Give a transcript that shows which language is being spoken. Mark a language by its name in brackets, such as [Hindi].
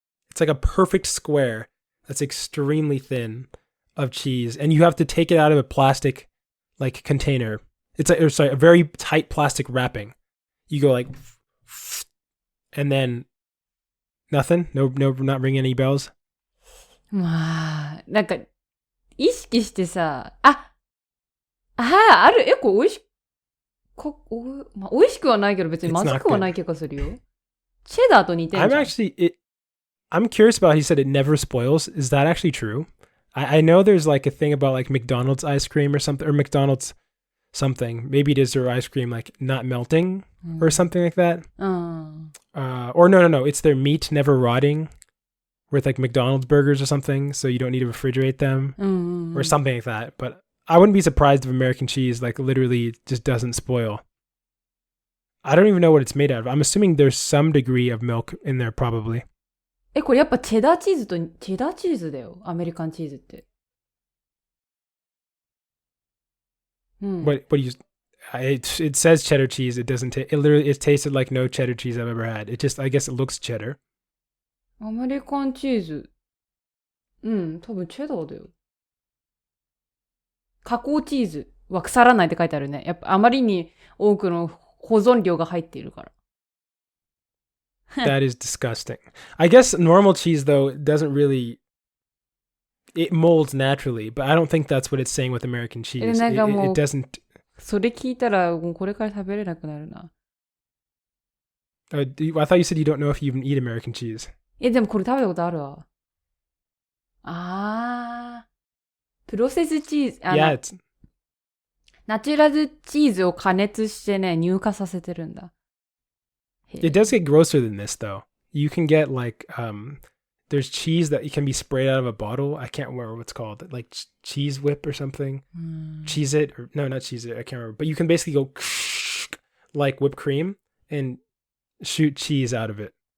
[English] It's like a perfect square that's extremely thin of cheese, and you have to take it out of a plastic like container. It's a very tight plastic wrapping. You go like, and then nothing. No, not ringing any bells. [Japanese] まあ、なんか意識してさ、ある。これ美味しまあ、美味しくはないけど別にまずくはない気がするよ。チェダーと似てるじゃん。 [English] I'm curious about, he said it never spoils. Is that actually true? I know there's like a thing about like McDonald's ice cream or something, or McDonald's something. Maybe it is their ice cream like not melting or something like that. Or no. It's their meat never rotting with like McDonald's burgers or something. So you don't need to refrigerate them or something like that. But I wouldn't be surprised if American cheese like literally just doesn't spoil. I don't even know what it's made out of. I'm assuming there's some degree of milk in there probably. [Japanese] これやっぱチェダーチーズだよ。アメリカンチーズって。 [English] What do you... It says cheddar cheese. It doesn't taste... It tasted like no cheddar cheese I've ever had. It just... I guess it looks cheddar. [Japanese] アメリカンチーズ。多分チェダーだよ。加工チーズは腐らないって書いてあるね。やっぱあまりに多くの保存量が入っているから。 [English] That is disgusting. I guess normal cheese, though, doesn't really... It molds naturally, but I don't think that's what it's saying with American cheese. It doesn't... [Japanese] それ聞いたら、もうこれから食べれなくなるな。 [English] I thought you said you don't know if you even eat American cheese. [Japanese] でもこれ食べたことあるわ。プロセスチーズ。 [English] Yeah, [Japanese] ナチュラルチーズを加熱してね、乳化させてるんだ。 [English] It does get grosser than this, though. You can get like, there's cheese that can be sprayed out of a bottle. I can't remember what it's called. Like cheese whip or something. Cheese it. Or, no, not cheese it. I can't remember. But you can basically go like whipped cream and shoot cheese out of it.